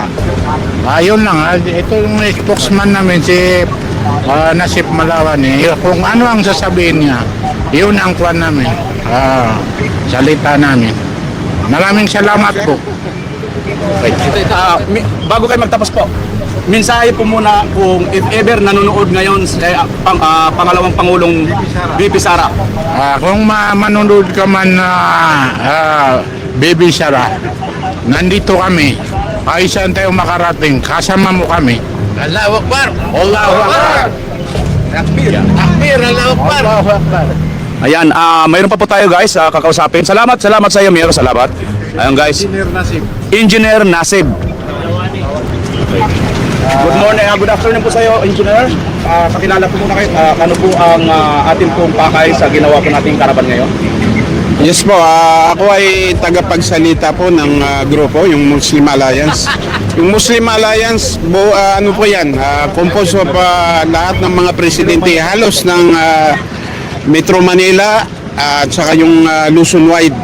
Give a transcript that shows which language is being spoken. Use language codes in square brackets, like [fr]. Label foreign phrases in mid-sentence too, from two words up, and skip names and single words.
[tl] Ayun lang, ito yung spokesman namin si Nasip Malawan kung ano ang sasabihin niya, yun ang kwan namin, salita namin. Maraming salamat po. Bago kayo magtapos po, mensahe po muna kung [en] if ever [tl] nanonood ngayon pangalawang Pangulong BP Sara. Kung manonood ka man Baby Sara, nandito kami. Ay saan tayo makarating, kasama mo kami. [ar] الله أكبر! الله أكبر! تكبير! تكبير! الله أكبر! [tl] Ayan, mayroon pa po tayo guys, kakausapin. Salamat sa iyo, Mayor. Salamat. Ayun guys, Engineer Nasib. Engineer Nasib. [en] Good morning, good afternoon [tl] po sa iyo, Engineer. Pakilala po muna kayo, ano po ang ating pong pakay sa ginawa po nating karaban ngayon? Yes po, ako ay tagapagsalita po ng grupo, yung Muslim Alliance. Yung Muslim Alliance, ano po yan, [en] composed of [tl] lahat ng mga presidente halos ng Metro Manila at saka yung Luzon wide.